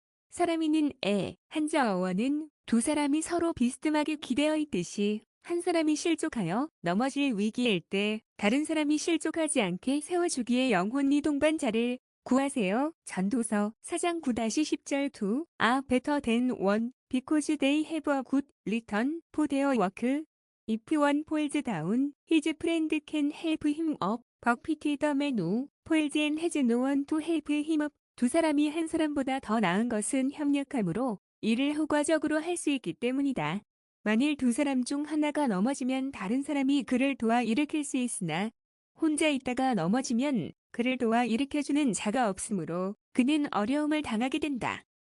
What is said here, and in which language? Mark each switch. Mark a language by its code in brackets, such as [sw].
[ko] 사람 있는 애, 한자어원은 두 사람이 서로 비스듬하게 기대어 있듯이 한 사람이 실족하여 넘어질 위기일 때 다른 사람이 실족하지 않게 세워주기에 영혼이 동반자를 구하세요. 전도서 4장 9-10절 2. [en] better than one, because they have a good return for their work. If one falls down, his friend can help him up, but pity the man who falls and has no one to help him up. [ko] 두 사람이 한 사람보다 더 나은 것은 협력함으로 일을 효과적으로 할 수 있기 때문이다. 만일 두 사람 중 하나가 넘어지면 다른 사람이 그를 도와 일으킬 수 있으나 혼자 있다가 넘어지면 그를 도와 일으켜주는 자가 없으므로 그는 어려움을 당하게 된다.